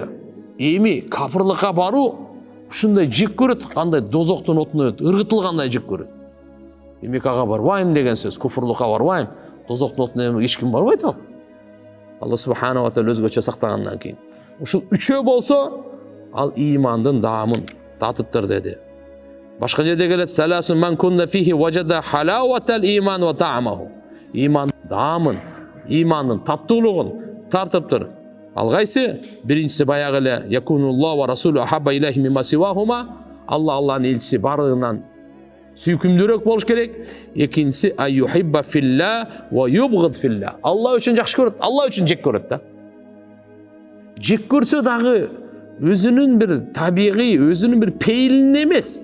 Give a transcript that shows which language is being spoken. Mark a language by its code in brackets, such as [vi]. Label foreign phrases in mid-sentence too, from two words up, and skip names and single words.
[ky] Эми капырлыкка баруу ушундай жек көрөт, кандай дозоктун отуна ыргытылгандай жек көрөт. Эми ага барбайм деген сөз, куфурлукка барбайм, дозоктун отуна эч ким барбайт ал. [ar] الله سبحانه وتعالى [ky] өзгөчө сактагандан кийин. Ушул үчөө болсо, ал имандын даамын татыптыр деди. Башка жерде келет: [ar] "ثلاث من كن فيه وجد حلاوة الإيمان وطعمه." [ky] Иман даамын, имандын таттуулугун тартыптыр. Ал кайсы? Биринчиси баягы эле [ar] يكون الله ورسوله أحب إليه مما سواهما. [ky] Аллахнын элчиси бардыгынан сүйкүмдүүрөөк болуш керек. Экинчиси [ar] أن يحب في الله ويبغض في الله. [ky] Алла үчүн жакшы көрөт, Алла үчүн жек көрөт да. Жек көрсө дагы өзүнүн бир табигый, өзүнүн бир пейилин эмес.